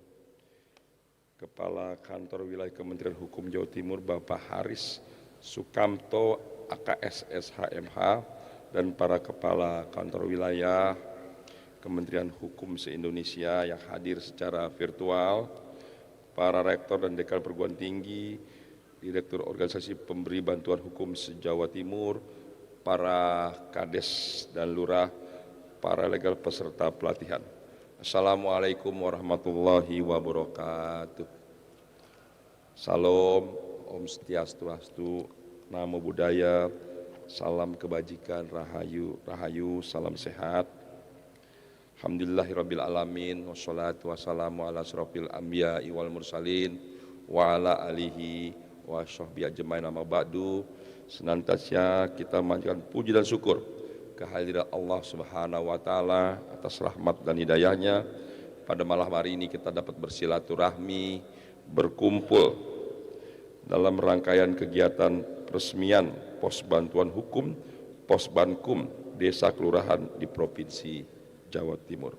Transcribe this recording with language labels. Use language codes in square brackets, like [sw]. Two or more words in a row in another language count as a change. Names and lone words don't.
[id] Kepala Kantor Wilayah Kementerian Hukum Jawa Timur Bapak Haris Sukamto AKSSHMH, dan para Kepala Kantor Wilayah Kementerian Hukum se-Indonesia yang hadir secara virtual, para Rektor dan Dekan Perguruan Tinggi, Direktur Organisasi Pemberi Bantuan Hukum se-Jawa Timur, para Kades dan Lurah, para legal peserta pelatihan. [ar] السلام عليكم ورحمة الله وبركاته. [id] Salam, [ban] Om Swastiastu, [pi] Namo Buddhaya, [id] salam kebajikan, rahayu, salam sehat. [ar] الحمد لله رب العالمين، والصلاة والسلام على أشرف الأنبياء والمرسلين وعلى آله وصحبه أجمعين، أما بعد. [id] Senantiasa kita memanjatkan puji dan syukur kehadiran Allah [ar] سبحانه وتعالى [id] atas rahmat dan hidayahnya. Pada malam hari ini kita dapat bersilaturahmi, berkumpul dalam rangkaian kegiatan peresmian Pos Bantuan Hukum, Pos Bankum, Desa Kelurahan di Provinsi Jawa Timur.